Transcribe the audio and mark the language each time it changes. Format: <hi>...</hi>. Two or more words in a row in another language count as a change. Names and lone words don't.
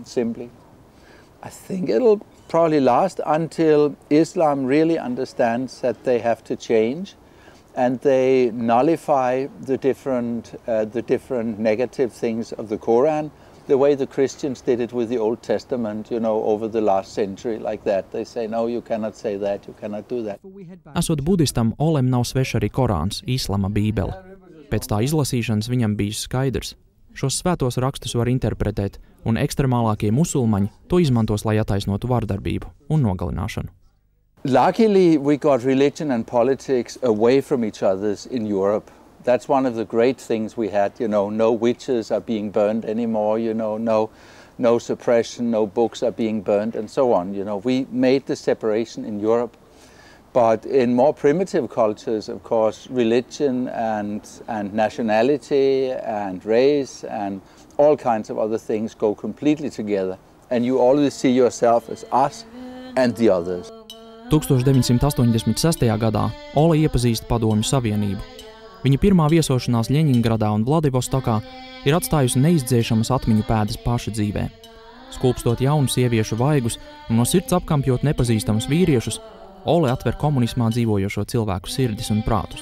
<en>Simply, I think it'll probably last until Islam really understands that they have to change, and they nullify the different negative things of the Quran. The way the Christians did it with the Old Testament, you know, over the last century, like that. They say, no, you cannot say that, you cannot do that.</en> <lv>Esot budistam, Olem nav svešs arī Korāns, Īslama bībele. Pēc tā izlasīšanas viņam bija skaidrs. Šos svētos rakstus var interpretēt, un ekstremālākie musulmaņi to izmantos, lai attaisnotu vardarbību un nogalināšanu.</lv> <en>Luckily, we got religion and politics away from each other in Europe. That's one of the great things we had, you know, no witches are being burned anymore, you know, no suppression, no books are being burned, and so on. You know, we made the separation in Europe. But in more primitive cultures, of course, religion and nationality and race and all kinds of other things go completely together. And you always see yourself as us and the others.</en> <lv>1986. gadā Ole iepazīst Padomju Savienību. Viņa pirmā viesošanās Ļeņingradā un Vladivostokā ir atstājusi neizdzēšamas atmiņu pēdas paša dzīvē. Skulpstot jaunu sieviešu vaigus un no sirds apkampjot nepazīstamus vīriešus, Ole atver komunismā dzīvojošo cilvēku sirdis un prātus.</lv>